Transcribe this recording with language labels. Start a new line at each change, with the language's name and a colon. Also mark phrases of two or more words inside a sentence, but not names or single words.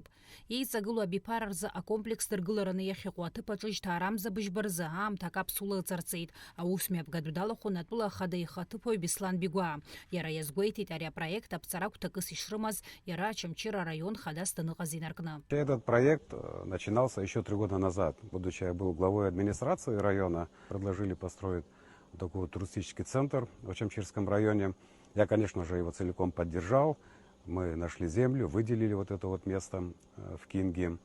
Abkhazian: Иеиҵагылоу абиԥара рзы акомплекс дыргылараны иахьыҟоу аҭыԥаҿы ишьҭаарамза быжьба рзы аамҭа акаԥсула ыҵарҵеит. Аусмҩаԥгатә далахәын атәыла ахада ихаҭыԥуаҩ Беслан Бигәаа. Иара иазгәеиҭеит ари апроект аԥҵара агәҭакыс ишрымаз иара Ачамчыра район хадас даныҟаз инаркны.
Russian: Этот проект начинался еще 3 года назад. Будучи я был главой администрации района, предложили построить такой туристический центр в Очамчирском районе. Я, конечно же, его целиком поддержал. Мы нашли землю, выделили вот это вот место в Кинге.